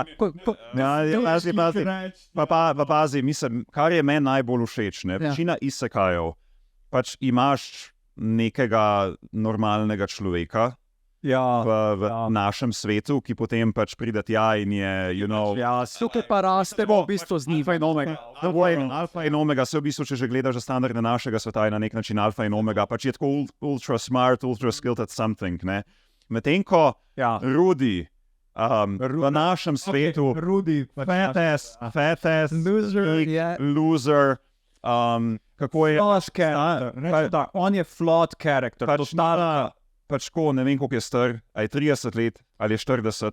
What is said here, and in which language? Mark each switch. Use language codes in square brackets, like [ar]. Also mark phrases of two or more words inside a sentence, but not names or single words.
[sl] Pazi, mislim, kar je meni najbolj všeč, večina isekajev, pač imaš nekega normalnega človeka, v našem svetu, ki potem pač pride tja in je, Tukaj pa rastemo v bistvu z njim. Alfa in omega, se v bistvu, če že gledaš za standarde našega sveta, je na nek način alfa in omega, pač je tako [en] ultra smart, ultra skilled at something, [sl] ne. Medtem ko Rudy v našem svetu, Rudy, [en] fat-ass, loser, [sl] kako je... On je [en] flawed character. [sl] Pač ko, ne vem, koliko je star, ali je 30 let, ali je 40.